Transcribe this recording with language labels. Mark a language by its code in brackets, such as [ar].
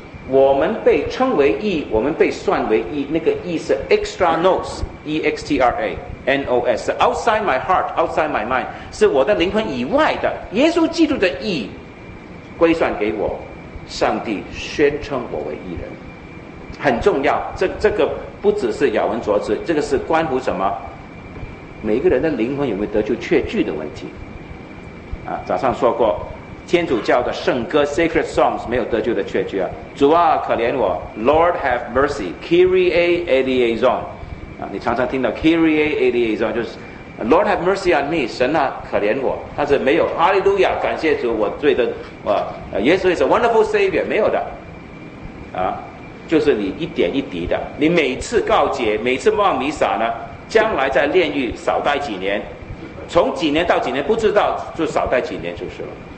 [zh] 我们被称为义，我们被算为义，那个义是 [la] extra nos， extra nos， [en] outside my heart， outside my mind， [zh] 是我的灵魂以外的耶稣基督的义归算给我，上帝宣称我为义人，很重要。这个不只是咬文嚼字，这个是关乎什么？每个人的灵魂有没有得救确据的问题。啊，早上说过，天主教的圣歌 Sacred Songs 没有得救的确据啊。主啊，可怜我 ， [en] Lord have mercy， [la] Kyrie eleison。 [zh] 啊，你常常听到 [la] Kyrie eleison [zh] 就是 [en] Lord have mercy on me， [zh] 神啊，可怜我。但是没有 Hallelujah， 感谢主，我罪的我，耶稣是 [en] Wonderful Savior， [zh] 没有的。啊。就是你一点一滴的，你每次告解，每次望弥撒呢，将来在炼狱少待几年，从几年到几年不知道，就少待几年就是了。